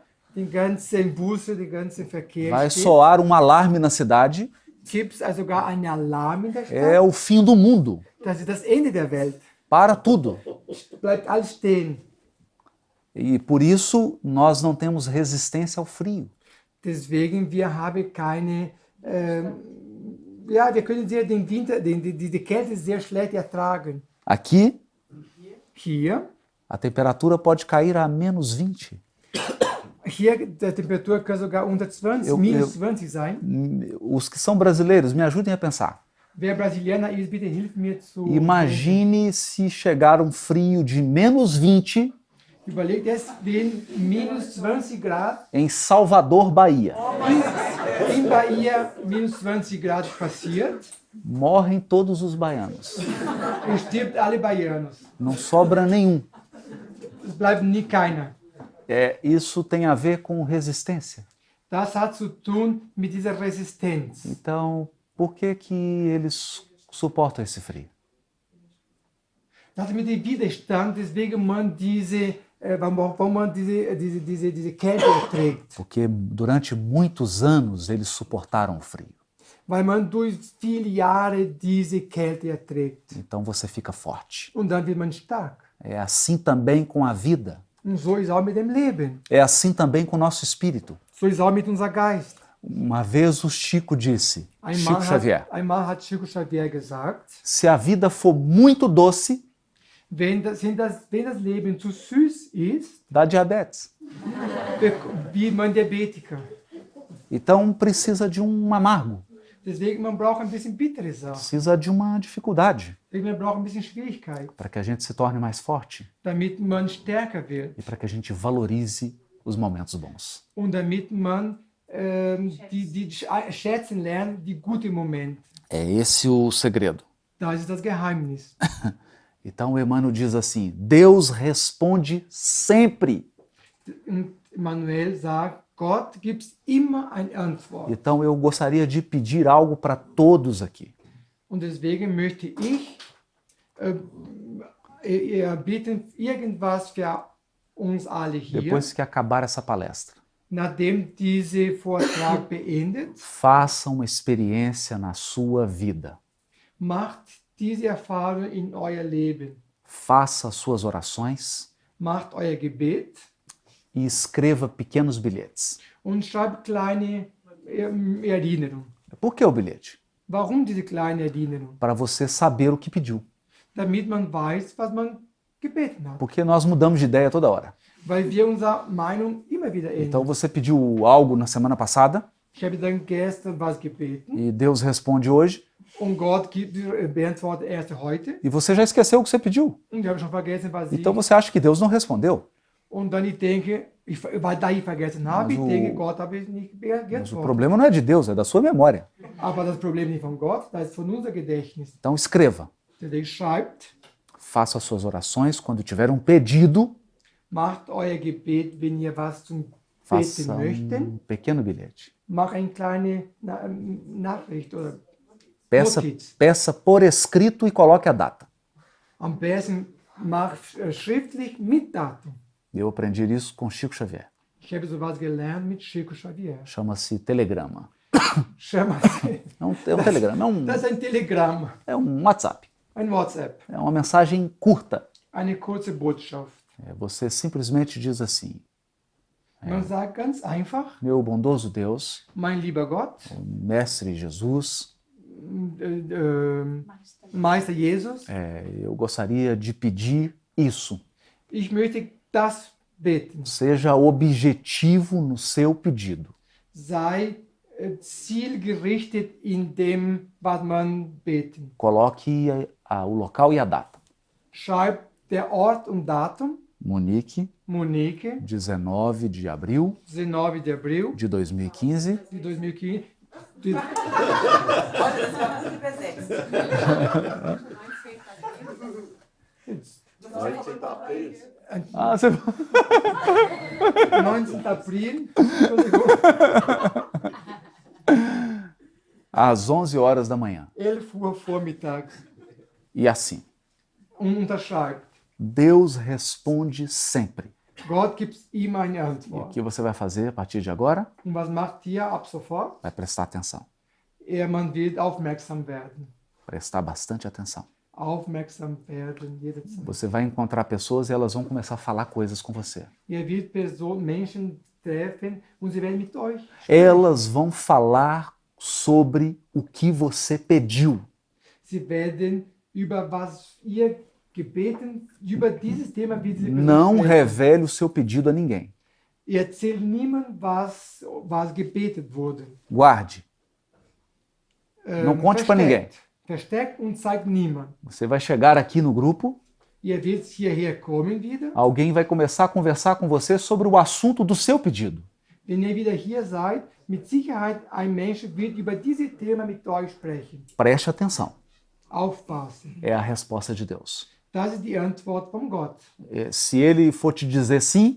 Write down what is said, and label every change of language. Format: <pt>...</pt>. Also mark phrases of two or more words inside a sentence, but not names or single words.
<de>Die ganzen Busse, die ganzen Verkehr</de> <pt>vai</pt> <de>steht.</de> <pt>soar um alarme na cidade,</pt> <de>Gibt es sogar einen Alarm in der Stadt?</de> <pt>é o fim do mundo.</pt> <de>Das ist das Ende der Welt.</de> <pt>Para tudo.</pt> <de>Bleibt alles stehen.</de> <pt>E por isso nós não temos resistência ao frio.</pt> <de>Deswegen, wir haben keine, wir können den Winter, diese Kälte sehr schlecht ertragen.</de> <pt>Aqui,</pt> <de>Hier,</de> <pt>a temperatura pode cair a menos 20.</pt> <de>hier, die Temperatur kann sogar unter 20, minus 20 sein.</de> <pt>Os que são brasileiros, me ajudem a pensar.</pt> <de>Wer Brasilianer ist, bitte hilf mir zu.</de> <pt>Imagine se chegar um frio de menos 20</pt> <de>Überlegt jetzt, wenn minus 20 Grad</de> <pt>em Salvador, Bahia.</pt> <de>in Bahia minus 20 Grad passiert,</de> <pt>Morrem todos os baianos.</pt> <de>und stirbt alle Baianos.</de> <pt>Não sobra nenhum.</pt> <de>Es bleibt nie keiner.</de> <pt>Isso tem a ver com resistência.</pt> <de>Das hat zu tun mit dieser Resistenz.</de> <pt>Então, por que que eles suportam esse frio?</pt> <de>Das mit dem Widerstand, deswegen man warum man diese Kälte erträgt.</de> <pt>Porque durante muitos anos eles suportaram o frio.</pt> <de>Weil man durch viele Jahre diese Kälte erträgt.</de> <pt>Então você fica forte.</pt> <de>Und dann wird man stark.</de> <pt>É assim também com a vida.</pt> <de>Und so ist auch mit dem Leben.</de> <pt>É assim também com o nosso espírito.</pt> <de>So ist auch mit unser Geist.</de> <pt>Uma vez o Chico disse, Chico Xavier,</pt> <de>Einmal hat Chico Xavier gesagt,</de> <pt>se a vida for muito doce,</pt> <de>wenn das Leben zu süß ist,</de> <pt>dá diabetes.</pt> <de>wird man Diabetiker.</de> <pt>Então precisa de um amargo,</pt> <de>Deswegen man braucht ein bisschen bittere Sachen.</de> <pt>precisa de uma dificuldade</pt> <de>Deswegen man braucht ein bisschen Schwierigkeit,</de> <pt>para que a gente se torne mais forte</pt> <de>damit man stärker wird</de> <pt>e para que a gente valorize os momentos bons.</pt> <de>und damit man die schätzen lernt, die guten Momente.</de> <pt>É esse o segredo.</pt> <de>Das ist das Geheimnis.</de> <pt>Então Emmanuel diz assim, Deus responde sempre.</pt> <de>Und Manuel sagt, Gott gibt immer eine Antwort.</de> <pt>Então eu gostaria de pedir algo para todos aqui.</pt> <de>Und deswegen möchte ich bitten, irgendwas für uns alle hier,</de> <pt>Depois que acabar essa palestra,</pt> <de>nachdem dieser Vortrag beendet,</de> <pt>faça uma experiência na sua vida.</pt> <de>macht diese Erfahrung in euer Leben.</de> <pt>Faça suas orações</pt> <de>Macht euer Gebet</de> <pt>e escreva pequenos bilhetes.</pt> <de>und schreibt kleine Erinnerungen.</de> <pt>Por que o bilhete?</pt> <de>Warum diese kleine Erinnerung?</de> <pt>Para você saber o que pediu.</pt> <de>Damit man weiß, was man gebeten hat.</de> <pt>Porque nós mudamos de ideia toda hora.</pt> <de>Weil wir unsere Meinung immer wieder</de> <pt>Então</pt> <de>ändern.</de> <pt>você pediu algo na semana passada</pt> <de>Ich habe dann gestern was gebeten</de> <pt>e Deus responde hoje</pt> <de>und Gott beantwortet erst heute.</de> <pt>e você já esqueceu o que você pediu.</pt> <de>Und ich habe schon vergessen, was</de> <pt>Então você acha que Deus não respondeu.</pt> <de>Und dann ich denke, weil da ich vergessen habe, ich Also- denke, Gott habe ich nicht</de> <pt>Mas o</pt> <de>geantwortet.</de> <pt>problema não é de Deus, é da sua memória.</pt> <de>Aber das Problem nicht von Gott, das ist von unser Gedächtnis.</de> <pt>Então escreva.</pt> <de>Der schreibt,</de> <pt>Faça as suas orações quando tiver um pedido.</pt> <de>macht euer Gebet, wenn ihr was zum Beten</de> <pt>Faça</pt> <de>möchten.</de> <pt>pequeno bilhete.</pt> <de>Mach eine kleine Nachricht oder</de> <pt>Peça,</pt> <de>Notiz.</de> <pt>peça por escrito e coloque a data.</pt> <de>Am besten mach schriftlich mit Datum.</de> <pt>Eu aprendi isso com Chico Xavier.</pt> <de>Ich habe sowas gelernt mit Chico Xavier.</de> <pt>Chama-se telegrama. Chama-se. É um telegrama,</pt> <de>Das ist ein Telegramm,</de> <pt>é um WhatsApp.</pt> <de>ein WhatsApp,</de> <pt>É uma mensagem curta.</pt> <de>eine kurze Botschaft.</de> <pt>Você simplesmente diz assim,</pt> <de>Man sagt ganz einfach,</de> <pt>Meu bondoso Deus,</pt> <de>mein lieber Gott,</de> <pt>Mestre Jesus,</pt> <de>Meister Jesus,</de> <pt>eu gostaria de pedir isso.</pt> <de>ich möchte das beten.</de> <pt>Seja objetivo no seu pedido.</pt> <de>Sei zielgerichtet in dem, was man beten.</de> <pt>Coloque o local e a data.</pt> <de>Schreib der Ort und Datum, Monique, Monique,</de> <pt>19 de abril 19 de abril de 2015. de 2015. De,</pt> <de>Heute ist ja noch übersetzt. 19. April.</de> <pt>Ah, você...</pt> <de>19. April, Entschuldigung,</de> <pt>Às 11 horas da manhã.</pt> <de>11 Uhr vormittags.</de> <pt>E assim,</pt> <de>Und unterschreibt.</de> <pt>Deus responde sempre.</pt> <de>Gott gibt ihm eine</de> <pt>E o</pt> <de>Antwort.</de> <pt>que você vai fazer a partir de agora?</pt> <de>Und was macht ihr ab sofort?</de> <pt>Vai prestar atenção.</pt> <de>Man wird aufmerksam werden.</de> <pt>Prestar bastante atenção.</pt> <de>Aufmerksam werden jederzeit.</de> <pt>Você vai encontrar pessoas e elas vão começar a falar coisas com você.</pt> <de>Ihr wird Menschen treffen und sie werden mit euch.</de> <pt>Elas vão falar sobre o que você pediu.</pt> <de>Sie werden über was ihr gebeten, über dieses Thema wird sie</de> <pt>Não</pt> <de>sprechen.</de> <pt>revele o seu pedido a ninguém.</pt> <de>Erzählt niemand, was gebetet wurde.</de> <pt>Guarde. Não conte para ninguém.</pt> <de>Versteckt und zeigt niemand.</de> <pt>Você vai chegar aqui no grupo,</pt> <de>Ihr werdet hierher kommen wieder.</de> <pt>alguém vai começar a conversar com você sobre o assunto do seu pedido.</pt> <de>Wenn ihr wieder hier seid, mit Sicherheit ein Mensch wird über dieses Thema mit euch sprechen.</de> <pt>Preste atenção.</pt> <de>Aufpassen.</de> <pt>É a resposta de Deus.</pt> <de>Das ist die Antwort von Gott.</de> <pt>Se ele for te dizer sim,</pt>